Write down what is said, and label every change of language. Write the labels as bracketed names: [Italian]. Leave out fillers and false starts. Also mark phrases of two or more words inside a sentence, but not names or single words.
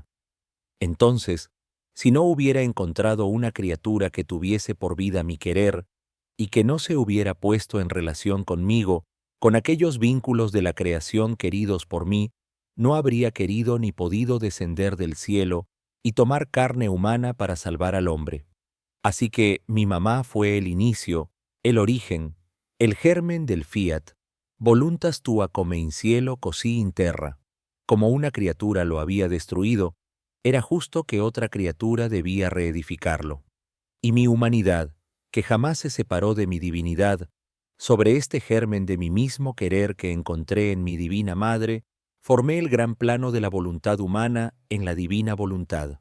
[Spanish] Entonces, si no hubiera encontrado una criatura que tuviese por vida mi querer, y que no se hubiera puesto en relación conmigo, con aquellos vínculos de la creación queridos por mí, no habría querido ni podido descender del cielo y tomar carne humana para salvar al hombre. Así que mi mamá fue el inicio, el origen, el germen del fiat, [Latin] voluntas tua [Italian] come in cielo così in terra. [Spanish] Como una criatura lo había destruido, era justo que otra criatura debía reedificarlo. Y mi humanidad, que jamás se separó de mi divinidad, sobre este germen de mi mismo querer que encontré en mi divina madre, formé el gran plano de la voluntad humana en la divina voluntad.